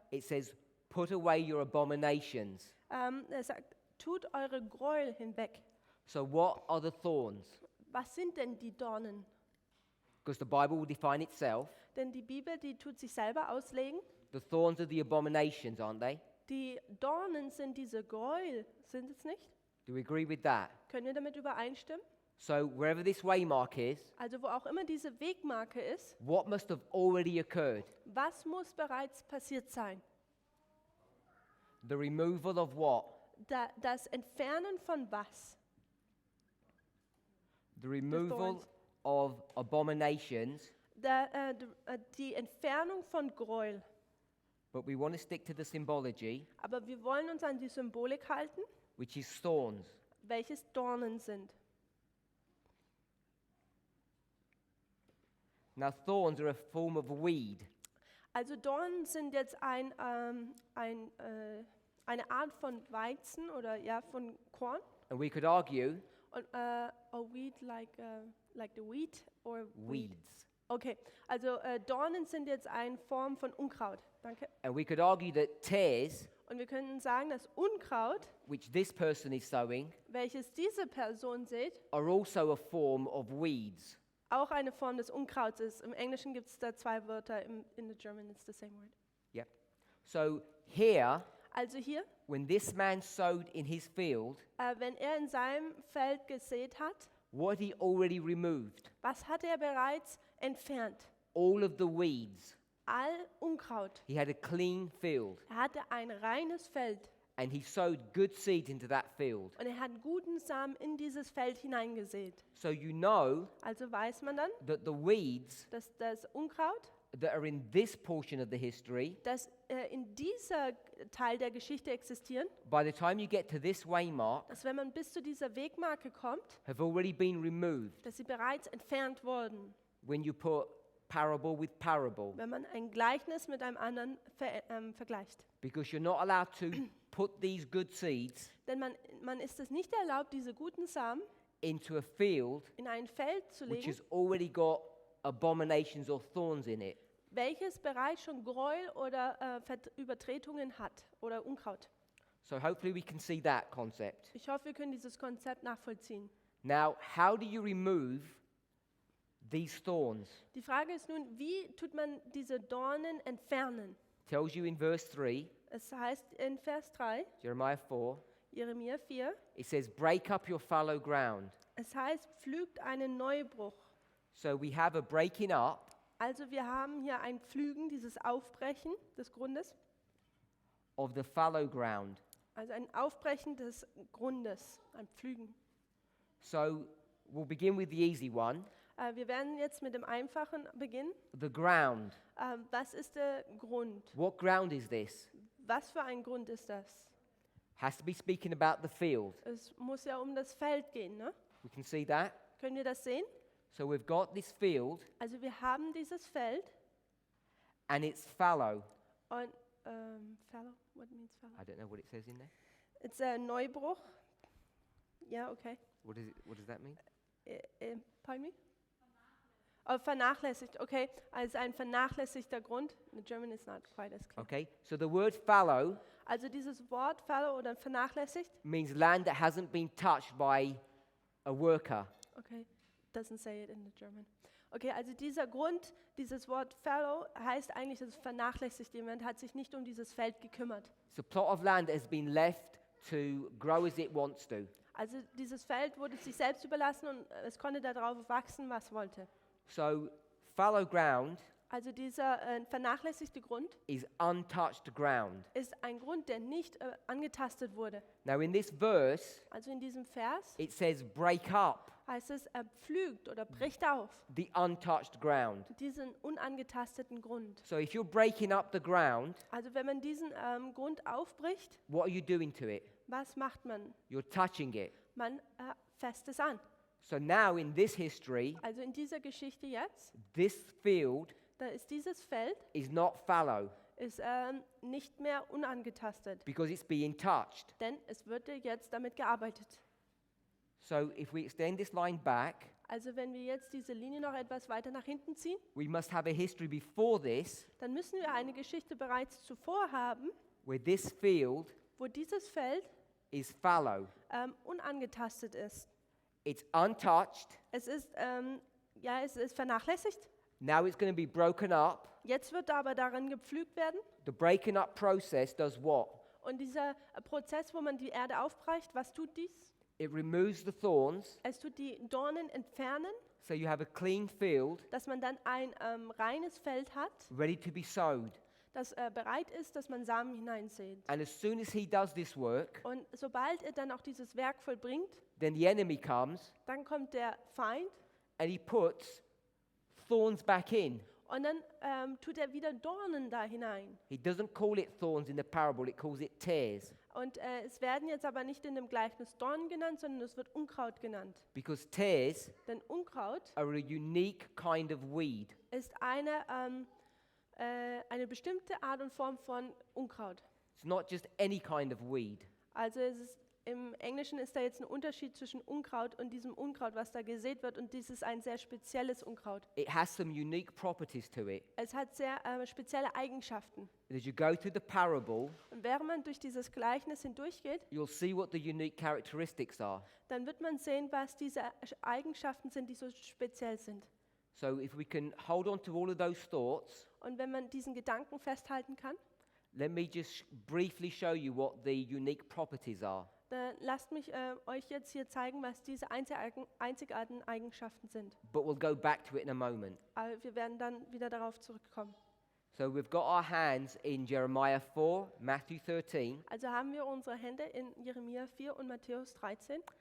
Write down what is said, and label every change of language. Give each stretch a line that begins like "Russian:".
English: It says, put away your abominations.
German: Er sagt, tut eure Gräuel hinweg.
English: So what are the thorns?
German: Was sind denn die Dornen?
English: Because the Bible will define itself.
German: Denn die Bibel, die tut sich selber auslegen.
English: The thorns are the abominations, aren't they?
German: Die Dornen sind diese Gräuel, sind es nicht?
English: Do we agree with that?
German: Können wir damit übereinstimmen?
English: So wherever this waymark is,
German: Also wo auch immer diese Wegmarke ist,
English: what must have already occurred?
German: was muss bereits passiert sein?
English: The removal of what?
German: Das Entfernen von was?
English: The removal thorns. of abominations,
German: Die Entfernung von Gräuel.
English: but we want to stick to the symbology,
German: Aber wir wollen uns an die Symbolik halten,
English: which is thorns.
German: welches Dornen sind.
English: Now, thorns are a form of weed.
German: Also Dornen sind jetzt eine Art von Weizen oder ja von Korn.
English: And we could argue Und, a weed like the wheat or weed. weeds.
German: Okay, also Dornen sind jetzt eine Form von Unkraut. Danke.
English: And we could argue that tares,
German: Und wir können sagen, dass Unkraut,
English: which this person is sowing,
German: welches diese Person sieht,
English: are also a form of weeds.
German: auch eine Form des Unkrauts ist. Im Englischen gibt es da zwei Wörter,
English: in the German it's the same word. Yeah. So here,
German: Also hier,
English: when this man sowed in his field,
German: wenn er in seinem Feld gesät hat,
English: what had he already removed?
German: was hat er bereits entfernt?
English: All of the weeds.
German: All Unkraut.
English: He had a clean field,
German: Er hatte ein reines Feld
English: and he sowed good seed into that field.
German: und er hat guten Samen in dieses Feld hineingesät.
English: So you know
German: Also weiß man dann,
English: that the weeds
German: dass das Unkraut,
English: that are in this portion of the history,
German: das in dieser Teil der Geschichte existieren,
English: by the time you get to this waymark,
German: dass wenn man bis zu dieser Wegmarke kommt,
English: have already been removed
German: dass sie bereits entfernt wurden,
English: when you put parable with parable,
German: wenn man ein Gleichnis mit einem anderen vergleicht.
English: because you're not allowed to put these good seeds
German: Denn man ist es nicht erlaubt, diese guten Samen
English: into a field
German: in ein Feld zu
English: which
German: legen,
English: has already got abominations or thorns in it.
German: welches bereits schon Gräuel oder Übertretungen hat oder Unkraut.
English: So hopefully we can see that concept.
German: Ich hoffe, wir können dieses Konzept nachvollziehen.
English: Now, how do you remove these thorns?
German: Die Frage ist nun, wie tut man diese Dornen entfernen?
English: Tells you in verse 3,
German: Es heißt in Vers 3,
English: Jeremiah 4,
German: Jeremia 4,
English: it says, break up your fallow ground.
German: es heißt, pflügt einen Neubruch.
English: So we have a breaking up
German: Also wir haben hier ein Pflügen, dieses Aufbrechen des Grundes,
English: of the fallow ground.
German: also ein Aufbrechen des Grundes, ein Pflügen.
English: So we'll begin with the easy one,
German: Wir werden jetzt mit dem Einfachen beginnen.
English: the ground.
German: Was ist der Grund?
English: What ground is this?
German: Was für ein Grund ist das?
English: Has to be speaking about the field.
German: Es muss ja um das Feld gehen, ne?
English: We can see that.
German: Können wir das sehen?
English: So we've got this field
German: Also wir haben dieses Feld
English: and it's fallow. und fallow, what means fallow? I don't know what it says in there. It's a Neubruch. Ja, okay. What does that mean? Pardon me?
German: Oh, vernachlässigt, okay. Also ein vernachlässigter Grund.
English: The German is not quite as clear. Okay, so the word fallow
German: Also dieses Wort fallow oder vernachlässigt,
English: means land that hasn't been touched by a worker. okay, doesn't say it in the German.
German: Okay, also dieser Grund, dieses Wort fallow heißt eigentlich, dass es vernachlässigt. Jemand hat sich nicht um dieses Feld gekümmert.
English: It's a plot of land that has been left to grow as it wants to.
German: Also dieses Feld wurde sich selbst überlassen und es konnte darauf wachsen, was wollte.
English: So fallow ground
German: Also dieser vernachlässigte Grund
English: is untouched ground.
German: ist ein Grund, der nicht angetastet wurde.
English: Now in this verse,
German: Also in diesem Vers
English: it says break up
German: heißt es, er pflügt oder bricht auf
English: the untouched ground.
German: diesen unangetasteten Grund.
English: So if you're breaking up the ground,
German: Also wenn man diesen Grund aufbricht,
English: what are you doing to it?
German: was macht man?
English: You're touching it.
German: Man fasst es an.
English: So now in this history,
German: Also in dieser Geschichte jetzt,
English: this field
German: da ist dieses Feld
English: is not fallow
German: ist nicht mehr unangetastet,
English: because it's being touched.
German: denn es wird jetzt damit gearbeitet.
English: So if we extend this line back,
German: Also wenn wir jetzt diese Linie noch etwas weiter nach hinten ziehen,
English: we must have a history before this
German: dann müssen wir eine Geschichte bereits zuvor haben,
English: where this field
German: wo dieses Feld
English: is fallow.
German: unangetastet ist.
English: It's untouched.
German: Es ist vernachlässigt.
English: Now it's going to be broken up.
German: Jetzt wird aber daran gepflügt werden.
English: The breaking up process does what?
German: Und dieser Prozess, wo man die Erde aufbrecht, was tut dies?
English: It removes the thorns,
German: Es tut die Dornen entfernen,
English: so you have a clean field
German: dass man dann ein reines Feld hat,
English: ready to be sowed.
German: das bereit ist, dass man Samen hineinsät.
English: And as soon as he does this work,
German: Und sobald er dann auch dieses Werk vollbringt,
English: then the enemy comes
German: dann kommt der Feind
English: and he puts thorns back in.
German: und dann tut er wieder Dornen da hinein.
English: He doesn't call it thorns in the parable, it calls it tares.
German: Und es werden jetzt aber nicht in dem Gleichnis Dornen genannt, sondern es wird Unkraut genannt.
English: Because tares
German: Denn Unkraut
English: are a unique kind of weed.
German: ist eine bestimmte Art und Form von Unkraut.
English: It's not just any kind of weed.
German: Also im Englischen ist da jetzt ein Unterschied zwischen Unkraut und diesem Unkraut, was da gesät wird. Und dies ist ein sehr spezielles Unkraut.
English: It has some unique properties to it.
German: Es hat sehr spezielle Eigenschaften.
English: And as you go through the parable,
German: Und während man durch dieses Gleichnis hindurchgeht,
English: you'll see what the unique characteristics are.
German: dann wird man sehen, was diese Eigenschaften sind, die so speziell sind.
English: So if we can hold on to all of those thoughts,
German: Und wenn man diesen Gedanken festhalten kann,
English: let me just briefly show you what the unique properties are.
German: dann lasst mich euch jetzt hier zeigen, was diese einzigartigen Eigenschaften sind.
English: But we'll go back to it in a moment.
German: Aber wir werden dann wieder darauf zurückkommen.
English: So we've got our hands in Jeremiah 4, Matthew 13,
German: Also haben wir unsere Hände in Jeremia 4 und Matthäus 13.